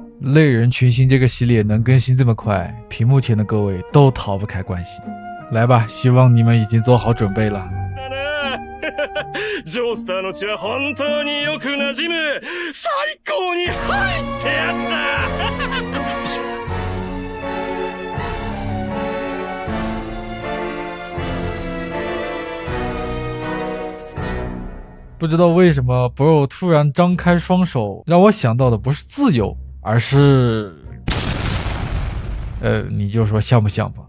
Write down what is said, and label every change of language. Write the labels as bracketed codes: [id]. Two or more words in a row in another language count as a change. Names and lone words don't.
[zh] 类人群星这个系列能更新这么快，屏幕前的各位都逃不开关系。来吧，希望你们已经做好准备了。 [ja] ジョースターの血は本当によく馴染む最高にハイってやつだ。 [zh] 不知道为什么 Bro 突然张开双手，让我想到的不是自由，而是你就说像不像吧。